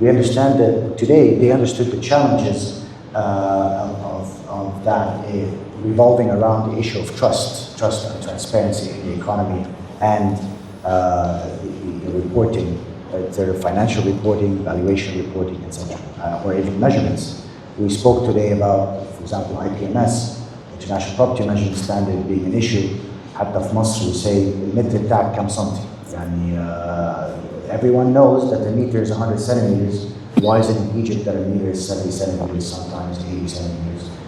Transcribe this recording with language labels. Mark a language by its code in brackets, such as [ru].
[en] We understand that today they understood the challenges of that revolving around the issue of trust and transparency in the economy, and the reporting, their financial reporting, valuation reporting, etc., or even measurements. We spoke today about, for example, IPMS, International Property Measurement Standard, being an issue. [ar] حتى في مصر [en] we say [ar] المتر بتاعك كم سنتي. [en] يعني everyone knows that the meter is 100 centimeters. Why is it in Egypt that a meter is 70 centimeters, sometimes 80 centimeters?